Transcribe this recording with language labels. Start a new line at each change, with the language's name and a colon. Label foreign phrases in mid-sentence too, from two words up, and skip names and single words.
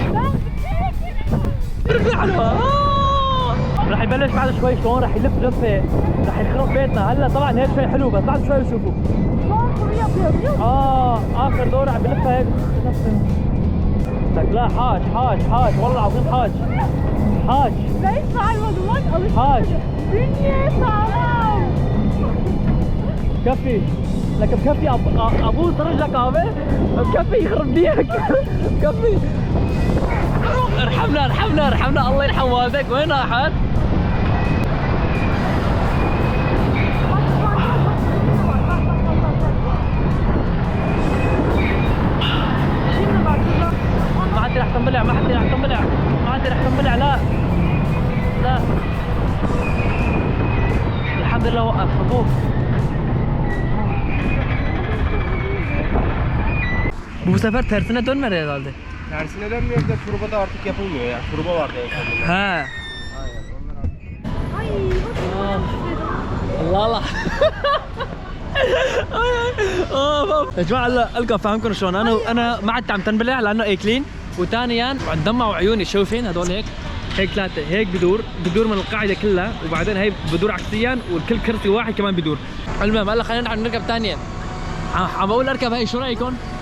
Arabic: كثير حلوة راح يبلش بعد شوي شلون راح يلف لفه راح يخرب بيتنا هلا طبعا هيك شيء حلو بس بعد شوي بشوفوا اخر دورة عم بلفها هيك لك لا حاج والله العظيم حاج
Turkish: Ben hiç sarmadım bak alıştım.
Arabic: حاج
Turkish: Bünye sağlam.
Arabic: بكفي لك بكفي ابوس رجلك عامل بكفي يخرب بيك بكفي ارحمنا الله يرحم والديك وين راحت؟
Turkish: Şimdi bak kızım.
Arabic: ما حد رح تنبلع لا الحمد لله وقف ابوك
Turkish: Bu sefer tersine dönmedi herhalde. Tersine dönmüyoruz da turba da artık yapılmıyor ya. Turba vardı en sonunda. He. Aynen onlar artık. Ay
Arabic: الله الله يا جماعه هلا القى فاهمكم شلون انا ما عدت عم تنبلع لانه اكلين وثانيا عم دمعوا عيوني شايفين هدول هيك ثلاثه هيك بدور من القاعده كلها وبعدين هي بدور عكسيا والكل كرسي واحد كمان بدور المهم هلا خلينا نركب ثانيه عم بقول اركب هي شو رايكم؟